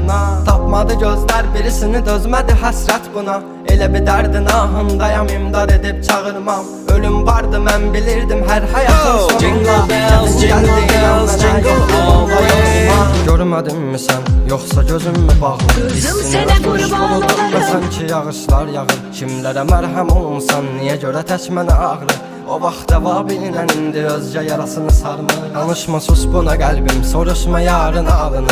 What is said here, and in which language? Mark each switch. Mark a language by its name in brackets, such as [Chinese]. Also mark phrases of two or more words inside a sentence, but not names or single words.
[Azerbaijani] yoluna. Tapmadı gözler birisini, dözmədi həsrət buna. Elə bir dərdin ahındayam, imdad edib çağırmam. Ölüm vardı mən bilirdim hər həyatın sonunda. [English] Jingle bells, jingle bells, jingle all the way. [Azerbaijani] Görmədin mi sən, yoxsa gözüm mü bağlı? Gözüm sənə qurban olarım. Və sanki yağışlar yağır. Kimlərə mərhəm olunsan, niyə görə tək mənə ağrı? O vaxt dəva bilinən indi özcə yarasını sarmır. Danışma sus buna qəlbim, soruşma yarın alını.